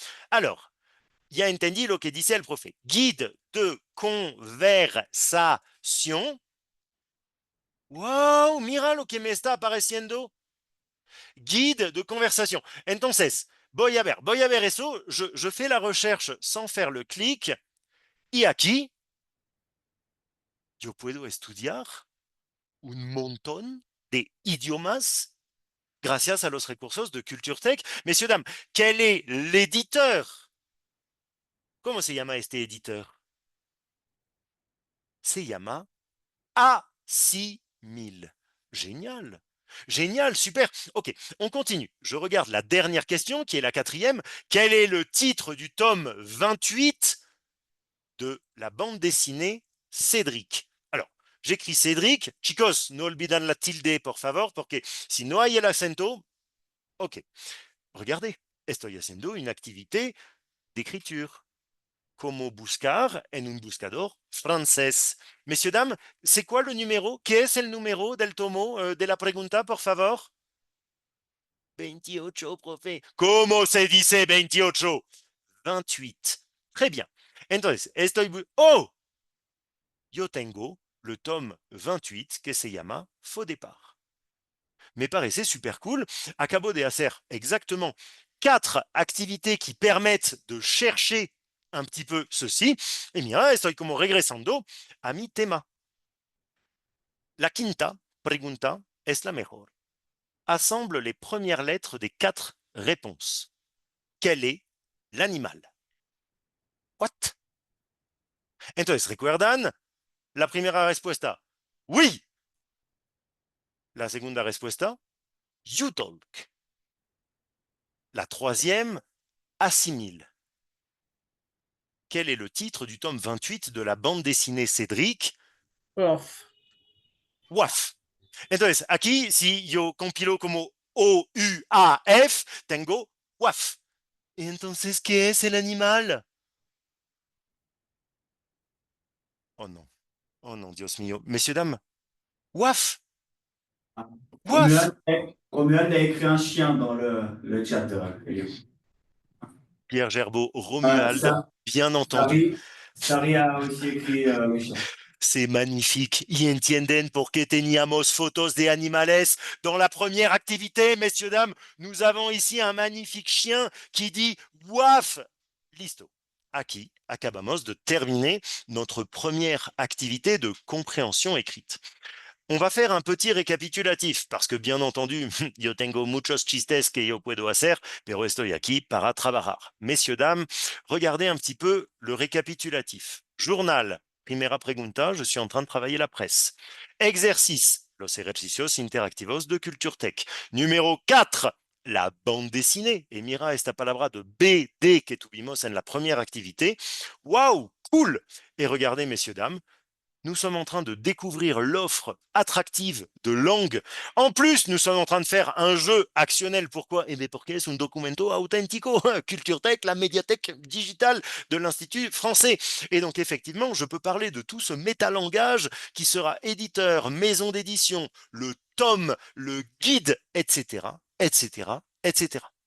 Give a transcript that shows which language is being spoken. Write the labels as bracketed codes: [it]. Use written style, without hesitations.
[es] Alors, ya entendí lo que dice el profe. Guide de conversation. Wow, mira lo que me está apareciendo. Guide de conversation. Entonces, voy a ver eso. [fr] Je fais la recherche sans faire le clic. [es] Y aquí, yo puedo estudiar un montón de idiomas gracias a los recursos de Culture Tech. [fr] Messieurs, dames, quel est l'éditeur? [es] ¿Cómo se llama este éditeur? Se llama A6000. [fr] Génial. Génial, super. Ok, on continue. Je regarde la dernière question qui est la quatrième. Quel est le titre du tome 28 de la bande dessinée Cédric? Alors, j'écris Cédric. [es] Chicos, no olvidan la tilde, por favor, porque si no hay el acento, ok. [fr] Regardez, [es] estoy haciendo [fr] une activité d'écriture. [es] Como buscar en un buscador francés. [fr] Messieurs, dames, c'est quoi le numéro? [es] ¿Qué es el número del tomo de la pregunta, por favor? 28, profe. ¿Cómo se dice 28? 28. [fr] Très bien. [es] Entonces, Oh! Yo tengo [fr] le tome 28 [es] que se llama Faux départ. Me parece super cool. Acabo de hacer [fr] exactement 4 activités qui permettent de chercher un petit peu ceci. [es] Et mira, estoy como regresando a mi tema. La quinta pregunta es la mejor. [fr] Assemble les premières lettres des 4 réponses. Quel est l'animal? What? [es] Entonces, ¿recuerdan? La primera respuesta, oui. La segunda respuesta, you talk. [fr] La troisième, assimile. Quel est le titre du tome 28 de la bande dessinée Cédric? Prof. WAF. [es] Entonces, aquí, si yo compilo como O-U-A-F, tengo WAF. ¿Y entonces qué es el animal? [fr] Oh non, [es] Dios mío. [fr] Messieurs, dames, WAF. WAF. Romuald a écrit un chien dans le chat. Elio. Pierre Gerbeau, Romuald, bien entendu. Sari a aussi écrit le chien. C'est magnifique. [es] Y entienden por qué teníamos fotos de animales [fr] dans la première activité, messieurs, dames. Nous avons ici un magnifique chien qui dit waf. Listo. [es] Aquí acabamos de [fr] terminer notre première activité de compréhension écrite. On va faire un petit récapitulatif parce que bien entendu, [es] yo tengo muchos chistes que yo puedo hacer, pero estoy aquí para trabajar. [fr] Messieurs, dames, regardez un petit peu le récapitulatif. Journal, [es] primera pregunta, [fr] je suis en train de travailler la presse. [es] Exercice, los ejercicios interactivos de Culture Tech. [fr] Numéro 4, la bande dessinée. Et [es] mira esta palabra de BD que tuvimos en [fr] la première activité. Waouh, cool! Et regardez, messieurs, dames, nous sommes en train de découvrir l'offre attractive de langue. En plus, nous sommes en train de faire un jeu actionnel. Pourquoi? [es] Eh bien, porque es un documento auténtico. [fr] Culture Tech, la médiathèque digitale de l'Institut français. Et donc, effectivement, je peux parler de tout ce métalangage qui sera éditeur, maison d'édition, le tome, le guide, etc., etc., etc.